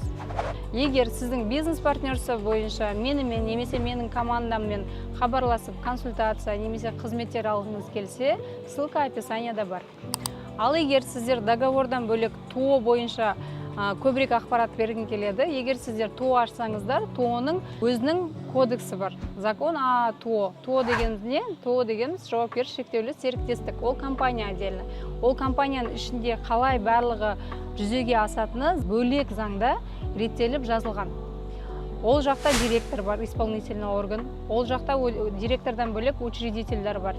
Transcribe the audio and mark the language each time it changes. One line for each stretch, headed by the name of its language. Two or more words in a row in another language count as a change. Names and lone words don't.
Kazakh: Егер сіздің бизнес партнерство бойынша менімен немесе менің командаммен хабарласып консультация немесе қызметтер алғыңыз келсе, ссылка описанияда бар. Ал егер сіздер договордан бөлек ТО бойынша көбірек ақпарат бергің келеді. Егер сіздер ТО ашсаңыздар, ТО-ның өзінің кодексі бар.
Russian: Закон о ТО.
Kazakh: ТО дегеніміз не? ТО дегеніміз жауапкершілігі шектеулі серіктестік. Ол компания отдельно. Ол компанияның ішінде қалай барлығы жүзеге асатыны бөлек заңда реттеліп жазылған. Ол жақта директор бар,
Russian: исполнительный орган.
Kazakh: Ол жақта директордан бөлек учредительдер бар.